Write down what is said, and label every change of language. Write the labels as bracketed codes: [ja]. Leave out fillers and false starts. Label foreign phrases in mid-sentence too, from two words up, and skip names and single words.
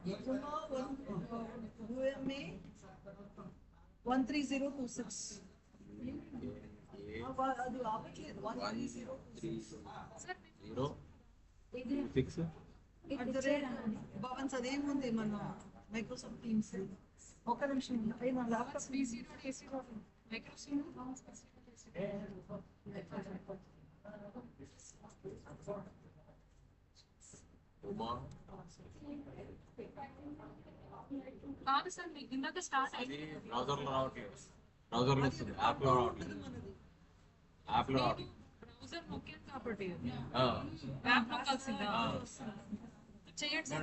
[te] UMA 13026 అది ఆపట్లేదు 130 భవన్స్ అదేముంది మన మైక్రోసాఫ్ట్ టీమ్స్. ఒక నిమిషం అయ్యి నా ల్యాప్టాప్ [en] PC node, AC node, Microsoft node, PC node, AC node. [te] ఉమా కాదు సార్ మీకు ఇందాక స్టార్ట్ అది అయింది బ్రౌజర్లో రావట్లేదు. బ్రౌజర్లో వస్తుంది, యాప్లో రావట్లేదు. యాప్లో రావట్లేదు. బ్రౌజర్ నొక్కాను కాబట్టి ఆ, యాప్ నొక్కాల్సిందా చేయండి సార్.